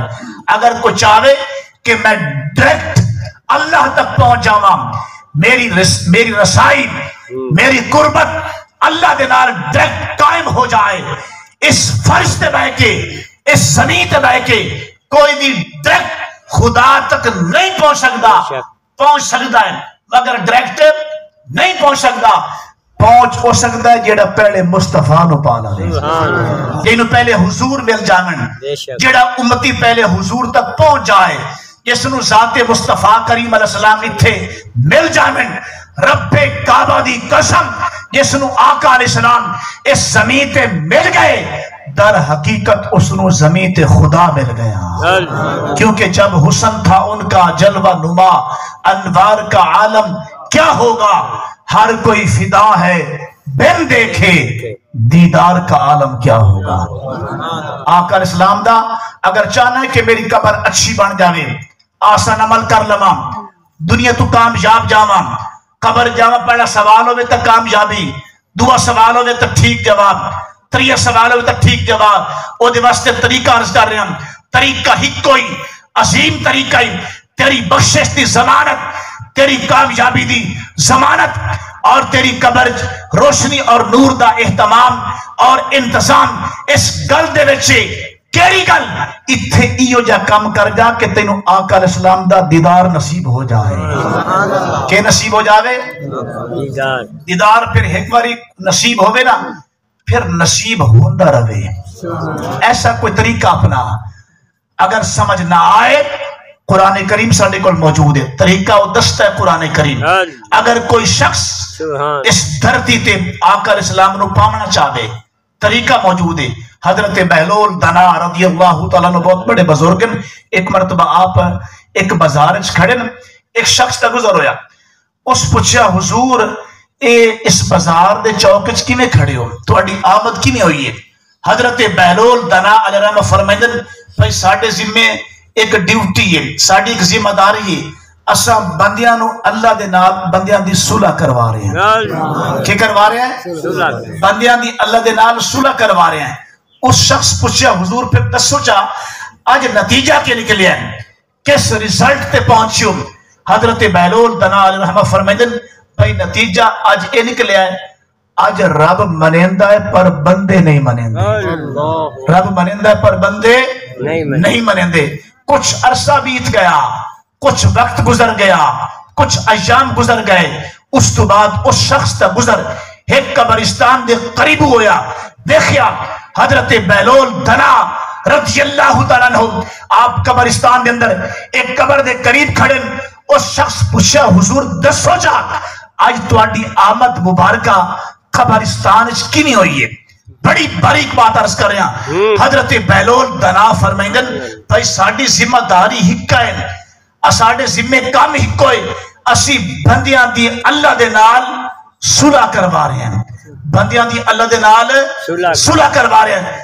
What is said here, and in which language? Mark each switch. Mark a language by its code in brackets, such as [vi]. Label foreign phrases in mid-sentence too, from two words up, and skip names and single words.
[pa] اگر کوئی چاہے کہ میں ڈائریکٹ اللہ تک پہنچ جاواں، میری رسائی، میری قربت اللہ دے نال ڈائریکٹ قائم ہو جائے، اس فرش تے بہ کے، اس زمین تے بہ کے کوئی بھی ڈائریکٹ خدا تک نہیں پہنچ سکتا. [ur] پہنچ سکتا ہے مگر ڈائریکٹ نہیں پہنچ سکتا. [pa] پہنچ ہو سکتا ہے جیڑا پہلے مصطفیٰ نو پالا لے، جنہوں پہلے حضور مل جاون، جیڑا امتی پہلے حضور تک پہنچ جائے، جس نو ذات مصطفیٰ کریم [ar] علیہ السلام [pa] اتھے مل جاون. رب کعبہ دی قسم جس نو آقا [ar] علیہ السلام [pa] اس زمین تے مل گئے، در حقیقت اس نو زمین تے خدا مل گیا. [ur] کیونکہ جب حسن تھا ان کا جلوہ نما، انوار کا عالم کیا ہوگا، ہر کوئی فدا ہے بن دیکھے، دیدار کا عالم کیا ہوگا. [pa] آقا [ar] علیہ السلام [pa] دا اگر چاہنا ہے کہ میری قبر اچھی بن جاوے، آسان عمل کر لواں، دنیا تو کامیاب جاواں، قبر جاواں، پہلا سوال ہوئے تک کامیابی، دعا سوال ہوئے تک ٹھیک جواب، تریہ سوال ہوئے تک ٹھیک جواب. او دے واسطے طریقہ عرض کر رہے ہیں، طریقہ ہی کوئی عظیم طریقہ ہی، تیری بخشش دی ضمانت، تیری کامیابی دی ضمانت، اور تیری قبر روشنی اور نور دا اہتمام اور انتظام. اس گل دے وچے کیڑی گل اتھے ایو جا کام کر جا کہ تینوں آقا [ar] علیہ السلام [pa] دا دیدار نصیب ہو جائے. کہ نصیب ہو جاوے دیدار، پھر ایک باری نصیب ہوئے نا پھر نصیب ہوندہ رہے. ایسا کوئی طریقہ اپنا اگر سمجھ نہ آئے، قرآن کریم ساڑھے کل موجود ہے، طریقہ وہ دستہ ہے قرآن کریم. اگر کوئی شخص اس دھرتی تے آقا [ar] علیہ السلام [pa] نو پامنا چاہے، طریقہ موجود ہے. [ur] حضرت بہلول دنا [ar] رضی اللہ تعالیٰ عنہ [ur] بہت بڑے بزرگ ہیں. [pa] ایک مرتبہ آپ ایک بازار کھڑے، ایک شخص کا گزر ہویا. اس پوچھا حضور اس بازار دے چوک وچ کیویں کھڑے ہو، تہاڈی آمد کیویں ہوئی ہے؟ حضرت بہلول دنا [ar] علیہ الرحمہ [pa] فرمائندے بھائی ساڈے ذمے ایک ڈیوٹی ہے، ساڈی ایک ذمہ داری ہے، اساں بندیاں نو اللہ دے نال بندیاں دی صلح کروا رہے ہیں. کی کروا رہے ہیں؟ بندیاں دی اللہ دے نال صلح کروا رہے ہیں. اس شخص پوچھا حضور پھر دسو چا اج نتیجہ کیا نکلیا ہے، کس ریزلٹ تے پہنچیو؟ حضرت بہلول دنا [ar] علیہ الرحمہ [pa] فرمائندے بھائی نتیجہ اج اے نکلیا ہے، اج رب منیندا ہے پر بندے نہیں منیندے. رب منیندا ہے پر بندے نہیں منیندے. [ur] کچھ عرصہ بیت گیا، کچھ وقت گزر گیا، کچھ ایام گزر گئے. [pa] اس تو بعد اس شخص کا گزر ایک قبرستان دے قریب ہویا. دیکھیا حضرت بہلول دنا [ar] رضی اللہ تعالیٰ عنہ [pa] آپ قبرستان دے اندر ایک قبر دے قریب کھڑے. اس شخص پوچھا حضور دسو جا آج تہاڈی آمد مبارکہ قبرستان وچ کیویں ہوئی ہے؟ بڑی باریک بات عرض کر رہا. حضرت بہلول دنا فرمائندے بھائی ساڈی ذمہ داری ہکا ہے، ساڈے ذمے کام ہکو ہے، اسی بندیاں دی اللہ دے نال صلح کروا رہے ہیں، بندیاں دی اللہ دے نال صلح کروا رہے ہیں.